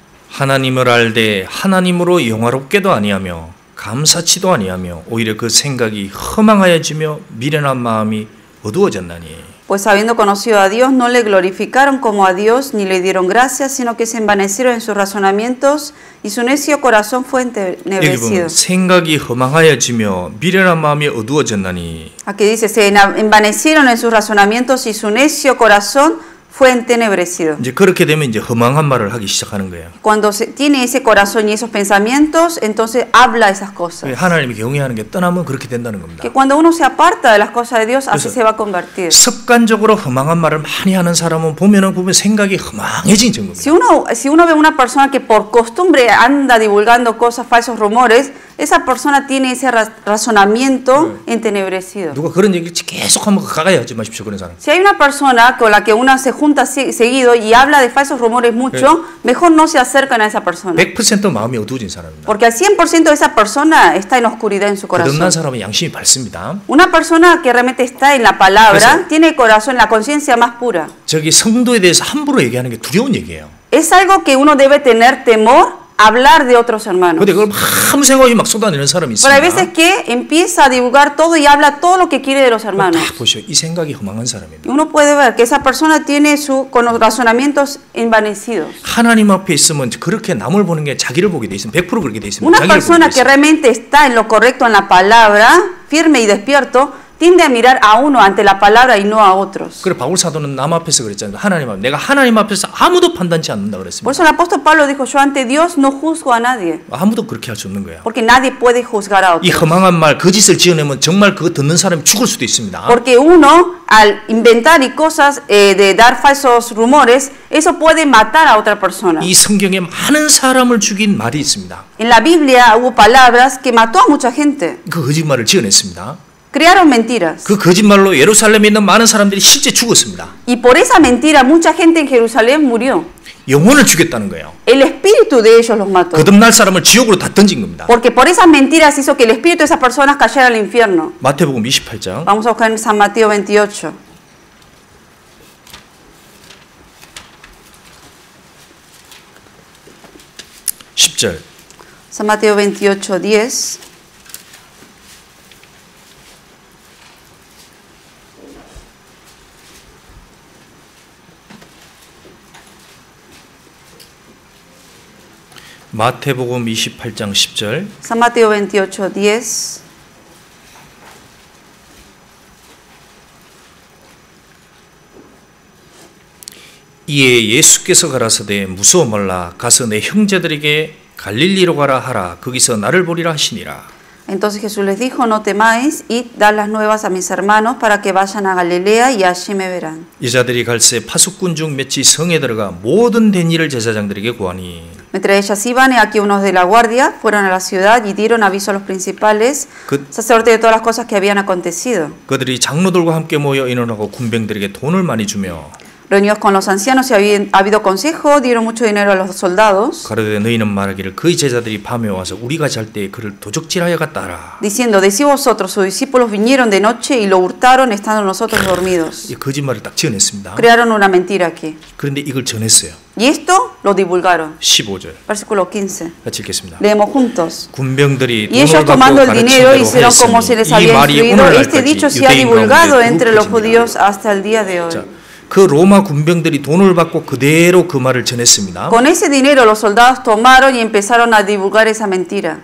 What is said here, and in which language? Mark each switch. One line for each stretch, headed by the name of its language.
Korean: 하나님을 알되 하나님으로 영화롭게도 아니하며 감사치도 아니하며 오히려 그 생각이 허망하여지며 미련한 마음이 어두워졌나니.
Spanish: Pues habiendo conocido a Dios, no le glorificaron como a Dios, ni le dieron gracias, sino que se envanecieron en sus razonamientos, y su necio corazón fue entenebrecido.
Korean: 생각이 허망하여지며 미련한 마음이 어두워졌나니.
Spanish: Aquí dice, se envanecieron en sus razonamientos, y su necio corazón fue entenebrecido.
Korean: 이제 그렇게 되면 이제 허망한 말을 하기 시작하는 거예요.
Spanish: Cuando tiene ese corazón y esos pensamientos, entonces habla esas cosas.
Korean: 하나님이 경외하는 게 떠나면 그렇게 된다는 겁니다.
Spanish: Que cuando uno se aparta de las cosas de Dios, así se va a convertir.
Korean: 습관적으로 허망한 말을 많이 하는 사람은 보면 생각이 허망해진 증거입니다.
Spanish: Si uno ve una persona que por costumbre anda divulgando cosas, falsos rumores, esa persona tiene ese razonamiento entenebrecido.
Korean: 누가 그런 얘기를 계속하면 가까이 하지 마십시오, 그런 사람.
Spanish: Si hay una persona con la que uno se junta seguido y habla de falsos rumores mucho, mejor no se acercan a esa persona.
Korean: 100% 마음이 어두워진 사람입니다.
Spanish: Porque al 100% de esa persona está en oscuridad en su corazón.
Korean: 거듭난 사람은 양심이 밝습니다.
Spanish: Una persona que realmente está en la palabra tiene el corazón, la conciencia más pura.
Korean: 저기 성도에 대해서 함부로 얘기하는 게 두려운 얘기예요.
Spanish: Es algo que uno debe tener temor. Hablar de otros hermanos.
Korean: 근데 그걸 아무 생각 없이 막 쏟아내는 사람이 있습니다.
Spanish: Pero hay veces que empieza a divulgar todo y habla todo lo que quiere de los hermanos.
Korean: 다 보시오, 이 생각이 허망한 사람입니다.
Spanish: Y uno puede ver que esa persona tiene con los razonamientos envanecidos.
Korean: 하나님 앞에 있으면 그렇게 남을 보는 게 자기를 보게 돼 있으면 100% 그렇게 돼 있습니다.
Spanish: Una persona que realmente está en lo correcto en la palabra, firme y despierto, tiende a mirar a uno ante la palabra y no a otros.
Korean: 그래 바울 사도는 남 앞에서 그랬잖아요. 하나님 앞, 내가 하나님 앞에서 아무도 판단치 않는다 그랬습니다.
Spanish: Por eso el apóstol Pablo dijo, yo ante Dios no juzgo a nadie.
Korean: 아무도 그렇게 할 수 없는 거예요.
Spanish: Porque nadie puede juzgar a otros.
Korean: 이 허망한 말, 거짓을 지어내면 정말 그거 듣는 사람이 죽을 수도 있습니다.
Spanish: Porque uno al inventar y cosas de dar falsos rumores, eso puede matar a otra persona.
Korean: 이 성경에 많은 사람을 죽인 말이 있습니다.
Spanish: En la Biblia hubo palabras que mató a mucha gente.
Korean: 그 거짓말을 지어냈습니다.
Spanish: Crearon mentiras.
Korean: 그 거짓말로 예루살렘에 있는 많은 사람들이 실제 죽었습니다.
Spanish: Y por esa mentira mucha gente en Jerusalén murió.
Korean: 영혼을 죽였다는 거예요.
Spanish: El espíritu de ellos los mató.
Korean: 거듭날 사람을 지옥으로 다 던진 겁니다.
Spanish: Porque por esas mentiras hizo que el espíritu de esas personas cayera al infierno.
Korean: 마태복음 28장.
Spanish: Vamos a buscar en San Mateo 28. San Mateo 28, 10.
Korean: 마태복음 28장 10절.
Spanish: San Mateo 28, 10.
Korean: 이에 예수께서 가라사대 무서워 말라 가서 내 형제들에게 갈릴리로 가라 하라 거기서 나를 보리라 하시니라.
Spanish: Entonces Jesús les dijo, no temáis, id, dar las nuevas a mis hermanos para que vayan a Galilea y allí me verán.
Korean: 여자들이 갈새 파수꾼 중 몇이 성에 들어가 모든 된 일을 제사장들에게 고하니.
Spanish: Mientras ellas iban, aquí unos de la guardia fueron a la ciudad y dieron aviso a los principales sacerdotes de todas las cosas que habían acontecido.
Korean: 그들이 장로들과 함께 모여 의논하고 군병들에게 돈을 많이 주며.
Spanish: Reunidos con los ancianos y ha habido consejo, dieron mucho dinero a los soldados.
Korean: 가로되 너희는 말하기를 그의 제자들이 밤에 와서 우리가 잘 때 그를 도적질하여 갔다 하라.
Spanish: Diciendo, decid vosotros, sus discípulos vinieron de noche y lo hurtaron estando nosotros dormidos.
Korean: 이 거짓말을 딱 지어냈습니다.
Spanish: Crearon una mentira aquí.
Korean: 그런데 이걸 전했어요.
Spanish: Y esto lo divulgaron.
Korean: 15절.
Spanish: Versículo 15.
Korean: 같이 읽겠습니다.
Spanish: Leemos juntos.
Korean: 군병들이
Spanish: Y ellos tomando el dinero hicieron como se les había instruido. Este dicho se ha divulgado entre los judíos hasta el día de hoy.
Korean: 그 로마 군병들이 돈을 받고 그대로 그 말을 전했습니다.
Spanish: Con ese dinero los soldados tomaron y empezaron a divulgar esa mentira.